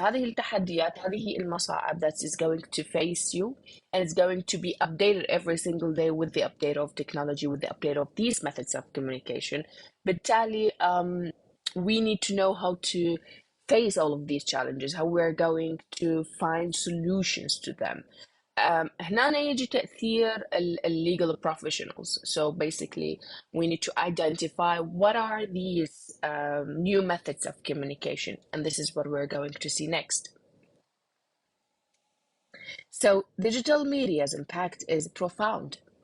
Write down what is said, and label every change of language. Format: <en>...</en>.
<ar>هذه التحديات، هذه المصاعب</ar> <en>that is going to face you, and it's going to be updated every single day with the update of technology, with the update of these methods of communication. بالتالي we need to know how to face all of these challenges, how we're going to find solutions to them.</en> <ar>هنا يجي تأثير legal professionals.</ar> <en>So basically, we need to identify what are these new methods of communication, and this is what we're going to see next. So digital media's impact is profound.</en>